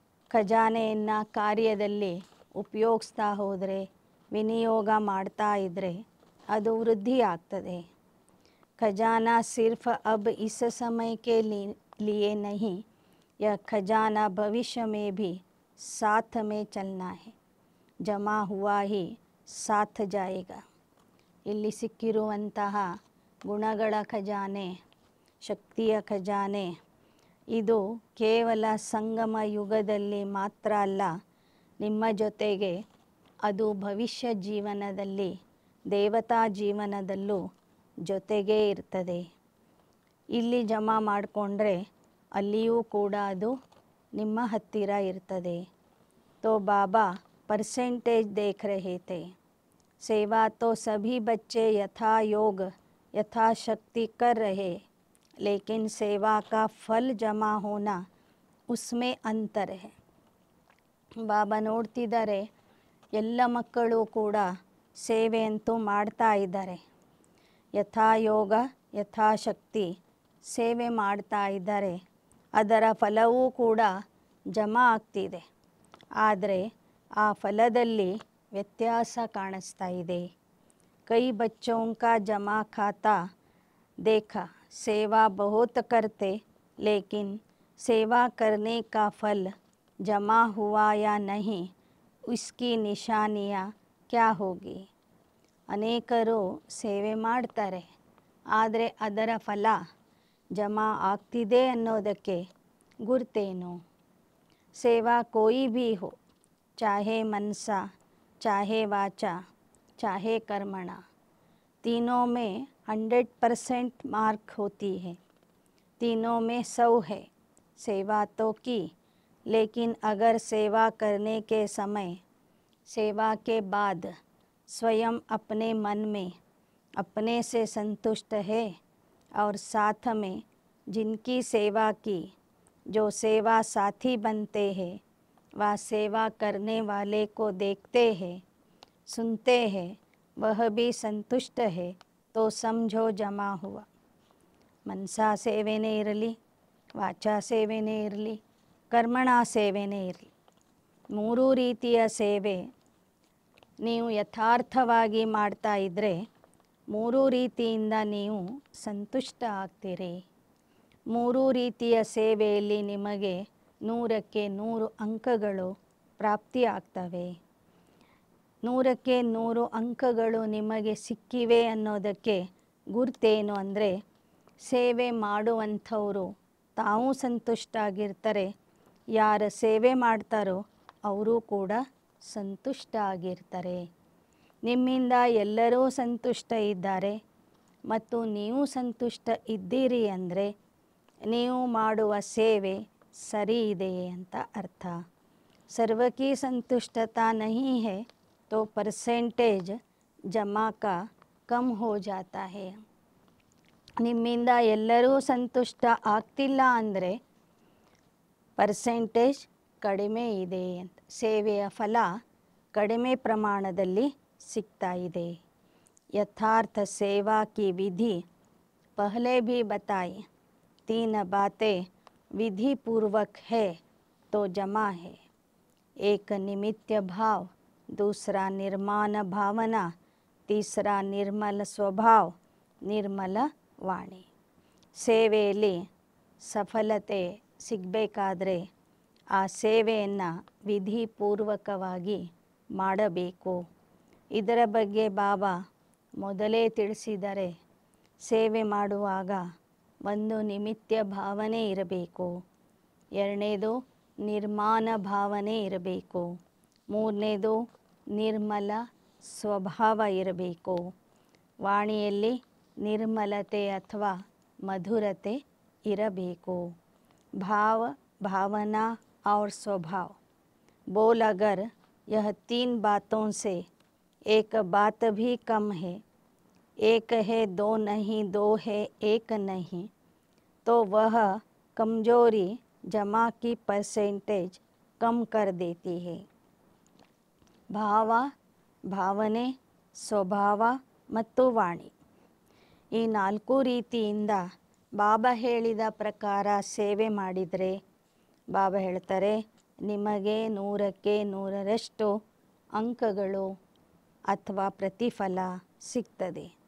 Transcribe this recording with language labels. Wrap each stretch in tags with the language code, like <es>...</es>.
<kn>ಖಜಾನೆಯನ್ನು ಕಾರ್ಯದಲ್ಲಿ ಉಪಯೋಗಿಸ್ತಾ ಹೋದರೆ, ವಿನಿಯೋಗ ಮಾಡ್ತಾ ಇದ್ದರೆ ಅದು ವೃದ್ಧಿ ಆಗ್ತದೆ.</kn> <hi>खजाना सिर्फ अब इस समय के लिए नहीं, यह खजाना भविष्य में भी साथ में चलना है. जमा हुआ ही साथ जाएगा.</hi> <kn>ಇಲ್ಲಿ ಸಿಕ್ಕಿರುವಂತಹ ಗುಣಗಳ ಖಜಾನೆ, ಶಕ್ತಿಯ ಖಜಾನೆ, ಇದು ಕೇವಲ ಸಂಗಮ ಯುಗದಲ್ಲಿ ಮಾತ್ರ ಅಲ್ಲ, ನಿಮ್ಮ ಜೊತೆಗೆ ಅದು ಭವಿಷ್ಯ ಜೀವನದಲ್ಲಿ ದೇವತಾ ಜೀವನದಲ್ಲೂ ಜೊತೆಗೇ ಇರ್ತದೆ. ಇಲ್ಲಿ ಜಮಾ ಮಾಡಿಕೊಂಡ್ರೆ ಅಲ್ಲಿಯೂ ಕೂಡ ಅದು ನಿಮ್ಮ ಹತ್ತಿರ ಇರ್ತದೆ.</kn> <hi>तो बाबा परसेंटेज देख रहे थे. सेवा तो सभी बच्चे यथा योग यथाशक्ति कर रहे, लेकिन सेवा का फल जमा होना उसमें अंतर है.</hi> <kn>ಬಾಬಾ ನೋಡ್ತಿದ್ದಾರೆ, ಎಲ್ಲ ಮಕ್ಕಳು ಕೂಡ ಸೇವೆಯಂತೂ ಮಾಡ್ತಾ ಇದ್ದಾರೆ. ಯಥಾಯೋಗ ಯಥಾಶಕ್ತಿ ಸೇವೆ ಮಾಡ್ತಾ ಇದ್ದಾರೆ. ಅದರ ಫಲವೂ ಕೂಡ ಜಮಾ ಆಗ್ತಿದೆ. ಆದರೆ ಆ ಫಲದಲ್ಲಿ ವ್ಯತ್ಯಾಸ ಕಾಣಿಸ್ತಾ ಇದೆ.</kn> <hi>ಕೈ बच्चों का जमा खाता देखा, सेवा बहुत करते लेकिन सेवा करने का फल जमा हुआ या नहीं, उसकी निशानियाँ क्या होगी.</hi> <kn>ಅನೇಕರು ಸೇವೆ ಮಾಡ್ತಾರೆ, ಆದರೆ ಅದರ ಫಲ ಜಮಾ ಆಗ್ತಿದೆ ಅನ್ನೋದಕ್ಕೆ ಗುರ್ತೇನು.</kn> <hi>ಸೇವಾ कोई भी हो, चाहे मनसा चाहे वाचा चाहे कर्मणा, तीनों में 100% मार्क होती है. तीनों में 100 है. सेवा तो की, लेकिन अगर सेवा करने के समय सेवा के बाद स्वयं अपने मन में अपने से संतुष्ट है और साथ में जिनकी सेवा की जो सेवा साथी बनते हैं वह सेवा करने वाले को देखते हैं सुनते हैं वह भी संतुष्ट है तो समझो जमा हुआ.</hi> <kn>मनसा ಸೇವೆನೇ ಇರಲಿ, ವಾಚಾ ಸೇವೆನೇ ಇರಲಿ, ಕರ್ಮಣ ಸೇವೆನೇ ಇರಲಿ, ಮೂರೂ ರೀತಿಯ ಸೇವೆ ನೀವು ಯಥಾರ್ಥವಾಗಿ ಮಾಡ್ತಾ ಇದ್ದರೆ ಮೂರೂ ರೀತಿಯಿಂದ ನೀವು ಸಂತುಷ್ಟ ಆಗ್ತೀರಿ. ಮೂರೂ ರೀತಿಯ ಸೇವೆಯಲ್ಲಿ ನಿಮಗೆ 100ಕ್ಕೆ 100 ಅಂಕಗಳು ಪ್ರಾಪ್ತಿಯಾಗ್ತವೆ. 100ಕ್ಕೆ 100 ಅಂಕಗಳು ನಿಮಗೆ ಸಿಕ್ಕಿವೆ ಅನ್ನೋದಕ್ಕೆ ಗುರ್ತೇನು ಅಂದರೆ, ಸೇವೆ ಮಾಡುವಂಥವರು ತಾವು ಸಂತುಷ್ಟ ಆಗಿರ್ತಾರೆ, ಯಾರು ಸೇವೆ ಮಾಡ್ತಾರೋ ಅವರು ಕೂಡ ಸಂತುಷ್ಟ ಆಗಿರ್ತಾರೆ. ನಿಮ್ಮಿಂದ ಎಲ್ಲರೂ ಸಂತುಷ್ಟ ಇದ್ದಾರೆ ಮತ್ತು ನೀವು ಸಂತುಷ್ಟ ಇದ್ದೀರಿ ಅಂದರೆ ನೀವು ಮಾಡುವ ಸೇವೆ ಸರಿ ಇದೆ ಅಂತ ಅರ್ಥ.</kn> <hi>ಸರ್ವಕಿ ಸಂತುಷ್ಟತಾ ನಹೀ ಹೈ तो परसेंटेज जमा का कम हो जाता है.</hi> <kn>ನಿಮ್ಮಿಂದ ಎಲ್ಲರೂ ಸಂತುಷ್ಟ ಆಗ್ತಿಲ್ಲ ಅಂದರೆ ಪರ್ಸೆಂಟೇಜ್ ಕಡಿಮೆ ಇದೆ ಅಂತ, ಸೇವೆಯ ಫಲ ಕಡಿಮೆ ಪ್ರಮಾಣದಲ್ಲಿ ಸಿಗ್ತಾ ಇದೆ.</kn> <hi>ಯಥಾರ್ಥ ಸೇವಾ ಕಿ ವಿಧಿ ಪಹಲೆ भी बताई, 3 बातें विधि पूर्वक है तो जमा है. एक निमित्त भाव, दूसरा निर्माण भावना, तीसरा निर्मल स्वभाव निर्मल ವಾಣಿ.</hi> <kn>ಸೇವೆಯಲ್ಲಿ ಸಫಲತೆ ಸಿಗಬೇಕಾದ್ರೆ ಆ ಸೇವೆಯನ್ನು ವಿಧಿಪೂರ್ವಕವಾಗಿ ಮಾಡಬೇಕು. ಇದರ ಬಗ್ಗೆ ಬಾಬಾ ಮೊದಲೇ ತಿಳಿಸಿದರೆ, ಸೇವೆ ಮಾಡುವಾಗ ಒಂದು ನಿಮಿತ್ಯ ಭಾವನೆ ಇರಬೇಕು, ಎರಡನೇದು ನಿರ್ಮಾಣ ಭಾವನೆ ಇರಬೇಕು, ಮೂರನೇದು ನಿರ್ಮಲ ಸ್ವಭಾವ ಇರಬೇಕು. ವಾಣಿಯಲ್ಲಿ ನಿರ್ಮಲತೆ ಅಥವಾ ಮಧುರತೆ ಇರಬೇಕು.</kn> <hi>भाव भावना और स्वभाव बोल, अगर यह 3 बातों से एक बात भी कम है, एक है दो नहीं, दो है एक नहीं, तो वह कमजोरी जमा की परसेंटेज कम कर देती है.</hi> <kn>ಭಾವ, ಭಾವನೆ, ಸ್ವಭಾವ ಮತ್ತು ವಾಣಿ, ಈ 4 ರೀತಿಯಿಂದ ಬಾಬಾ ಹೇಳಿದ ಪ್ರಕಾರ ಸೇವೆ ಮಾಡಿದರೆ ಬಾಬಾ ಹೇಳ್ತಾರೆ ನಿಮಗೆ 100ಕ್ಕೆ 100ರಷ್ಟು ಅಂಕಗಳು ಅಥವಾ ಪ್ರತಿಫಲ ಸಿಗ್ತದೆ.</kn>